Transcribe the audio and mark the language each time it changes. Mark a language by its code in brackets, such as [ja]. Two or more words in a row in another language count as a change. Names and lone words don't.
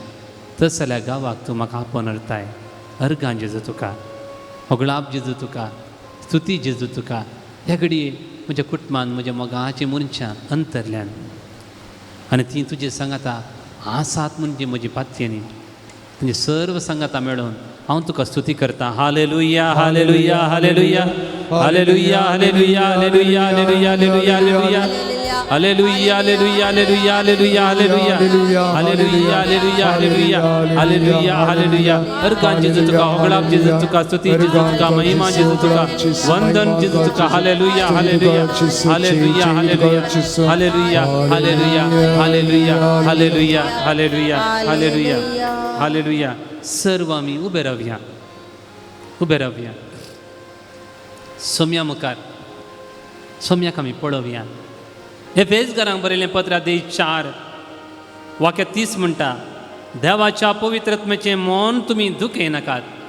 [kok] तस जाल्यार गांवाक तूं म्हाका आपण व्हरताय. अर्गां जेजू तुका, होगळाप जेजू तुका, स्तुती जेजू तुका. ह्या घडये म्हज्या कुटुंबांत म्हज्या मोगाचीं मनशां अंतरल्यान आनी तीं तुजे सांगाता आसात म्हणजे म्हजी पातयेनी. म्हणजे सर्व सांगाता मेळोवन हांव तुका स्तुती करता. हालेलुया हालेलुया हालेलुया हालेलुया हालेलुया हालेलुया हालेलुया हालेलुया हालेलुया हालेलुया हालेलुया हालेलुया हालेलुया हालेलुया हालेलुया हालेलुया हालेलुया हालेलुया हर कान जेजू तुका होगळाप जेजू तुका स्तुती जेजू तुका महिमा जेजू तुका वंदन जेजू तुका हालेलुया हालेलुया हालेलुया हालेलुया हालेलुया हालेलुया हालेलुया हालेलुया हालेलुया हालेलुया हालेलुया सर्व आमी उबे रावया सोम्या मुखार सोम्याक आमी पळोवया एफेसकारांक बरयलें पत्र अध्याय 4 वाक्य 30 म्हणटा देवाच्या पवित्रत्मेचें मौन तुमी दुखय नाकात